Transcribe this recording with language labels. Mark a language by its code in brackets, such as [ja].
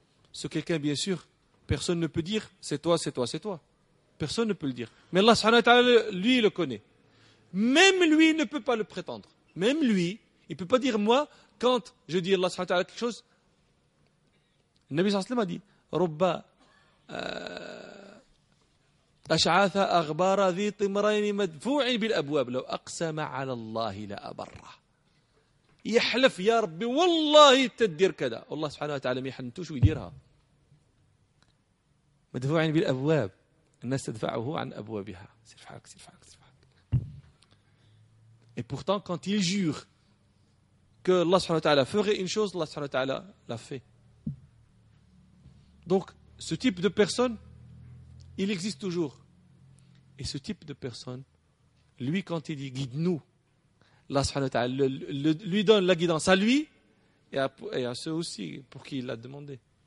[fr] Ce quelqu'un, bien sûr, personne ne peut dire, c'est toi, c'est toi, c'est toi. Personne ne peut le dire. Mais Allah subhanahu wa ta'ala, lui, le connaît. Même lui ne peut pas le prétendre. Même lui, il ne peut pas dire, moi, quand je dis Allah subhanahu wa ta'ala quelque chose, le Nabi sallallahu alayhi wa sallam a dit, Rubba, [ar] أشعاث أغبار ذي طمرين مدفوع بالأبواب لو أقسم على الله لا أبره. يحلف يا ربي والله تدير كذا، والله سبحانه وتعالى ما يحنتوش ويديرها. مدفوع بالأبواب، الناس تدفعه عن أبوابها. سير في حالك سير في حالك سير في حالك. [fr] Et pourtant quand il jure que Allah سبحانه وتعالى ferait une chose, Allah سبحانه وتعالى l'a fait. Donc ce type de personne, il existe toujours. Et ce type de personne, lui, quand il dit « guide-nous », Allah subhanahu wa ta'ala lui donne la guidance à lui et à ceux aussi pour qui il l'a demandé.